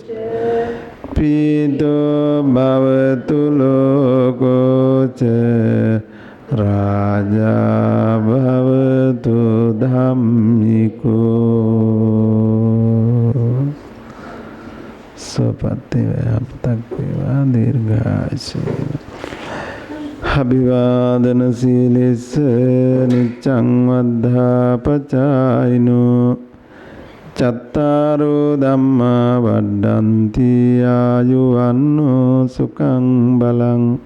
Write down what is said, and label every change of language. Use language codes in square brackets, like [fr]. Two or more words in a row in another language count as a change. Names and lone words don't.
[pi] පීතෝ භවතු ලෝකෝච රාජා භවතු ධම්මිකෝ [si] සපත්ති වේපතක් වේවා [pi] දීර්ඝායුෂ අභිවාදන සීලස්ස නිච්ඡං වද්ධාපචායිනෝ චත්තාරෝ ධම්මා වඩ්ඩන්ති ආයුවන්නෝ සුඛං බලං